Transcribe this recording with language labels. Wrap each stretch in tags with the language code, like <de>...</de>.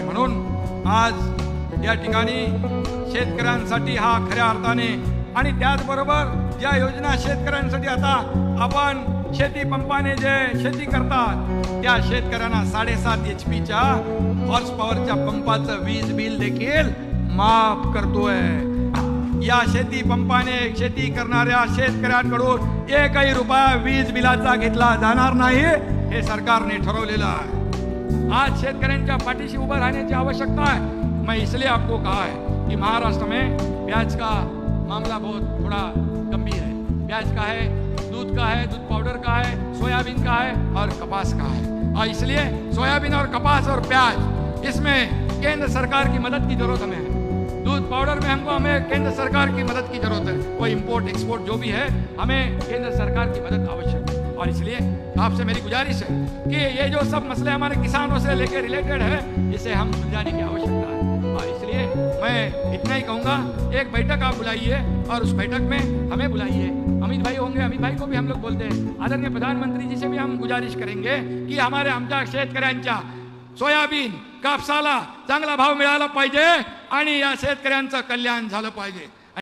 <mr>आणि म्हणून आज या ठिकाणी शेतकऱ्यांसाठी हा खऱ्या अर्थाने, आणि त्याचबरोबर ज्या योजना शेतकऱ्यांसाठी आता आपण शेती पंपाने जे शेती करतात त्या शेतकऱ्यांना 7.5 HP हॉर्स पॉवरच्या पंपाचं वीज बिल देखील माफ करतोय. या शेती पंपाने शेती करणाऱ्या शेतकऱ्यांकडून एकही रुपया वीज बिलाचा घेतला जाणार नाही, हे सरकारने ठरवलेलं आहे. आज शेतकऱ्यांच्या पाठीशी उभं राहण्याची आवश्यकता है.</mr> <hi>मैं इसलिए आपको कहा है कि महाराष्ट्र में प्याज का मामला बहुत थोड़ा गंभीर है. प्याज का है, दूध का है, दूध पाउडर का है, सोयाबीन का है और कपास का है. और इसलिए सोयाबीन और कपास और प्याज, इसमें केंद्र सरकार की मदद की जरूरत हमें है. दूध पाउडर में हमें केंद्र सरकार की मदद की जरूरत है. वो इंपोर्ट एक्सपोर्ट जो भी है, हमें केंद्र सरकार की मदद आवश्यक है. और इसलिए आपसे मेरी गुजारिश है कि ये जो सब मसले हमारे किसानों से लेकर रिलेटेड है, इसे हम सुलझाने की आवश्यकता है. और इसलिए मैं इतना ही कहूँगा, एक बैठक आप बुलाइए और उस बैठक में हमें बुलाइए. अमित भाई होंगे, अमित भाई को भी हम लोग बोलते हैं. आदरणीय प्रधानमंत्री जी से भी हम गुजारिश करेंगे की</hi> <mr>आमच्या शेतकऱ्यांच्या सोयाबीन कापसाला चांगला भाव मिळाला पाहिजे आणि या शेतकऱ्यांचं कल्याण झालं पाहिजे.</mr>